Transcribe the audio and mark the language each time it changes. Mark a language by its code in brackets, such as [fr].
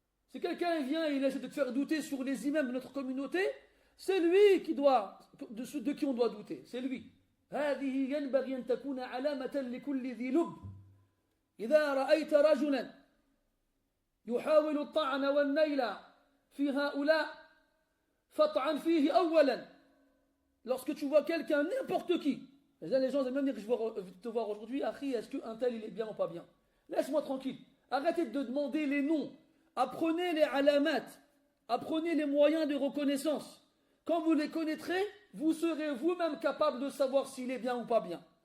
[fr] Si quelqu'un vient et il essaie de te faire douter sur les imams de notre communauté, c'est lui de qui on doit douter. C'est lui. [ar] هذه ينبغي أن تكون علامة لكل ذي لب. إذا رأيت رجلا يحاول الطعن والنيل في هؤلاء فطعن فيه أولا. [fr] Lorsque tu vois quelqu'un, n'importe qui, les gens aiment même dire que je vais te voir aujourd'hui, Akhi, est-ce qu'un tel il est bien ou pas bien? Laisse-moi tranquille. Arrêtez de demander les noms. Apprenez les alamat. Apprenez les moyens de reconnaissance. Quand vous les connaîtrez, vous serez vous-même capable de savoir s'il est bien ou pas bien.